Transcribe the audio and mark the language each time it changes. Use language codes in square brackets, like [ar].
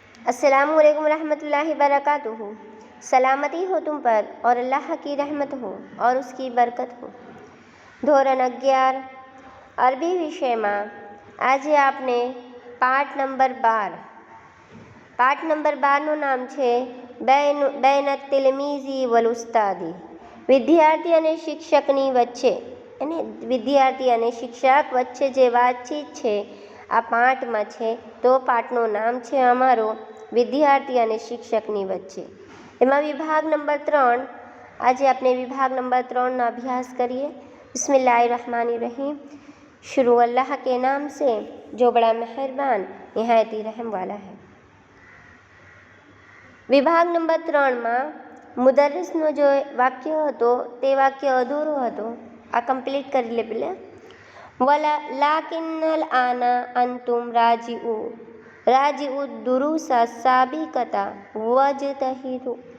[ar] अस्सलामुअलैकुम रहमतुल्लाहि बरकातुहू। [hi] सलामती हो तुम पर और अल्लाह की रहमत हो और उसकी बरकत हो। [gu] ધોરણ 11 અરબી વિષયમાં આજે આપણે પાઠ નંબર 12નું નામ છે [ar] બૈન તિલમીઝી વલ ઉસ્તાદી, [gu] વિદ્યાર્થી અને શિક્ષકની વચ્ચે, અને વિદ્યાર્થી અને શિક્ષક વચ્ચે જે વાતચીત છે આ પાઠમાં છે. તો પાઠનું નામ છે અમારો વિદ્યાર્થી અને શિક્ષકની વચ્ચે. એમાં વિભાગ નંબર 3. આજે આપણે વિભાગ નંબર 3નો અભ્યાસ કરીએ. [ar] बिस्मिल्लाहिर्रहमानिर्रहीम। [hi] शुरू अल्लाह के नाम से जो बड़ा मेहरबान निहायती रहम वाला है। [gu] વિભાગ નંબર 3માં મુદર્રિસનો જો વાક્ય હતો તે વાક્ય અધૂરો હતો. આ કમ્પ્લીટ કરી લે પેલા. [ar] વલા લાકિન્નલ આના અંતુમ રાજીઉ દુરુસા સાબિકતા વજતહિદુ.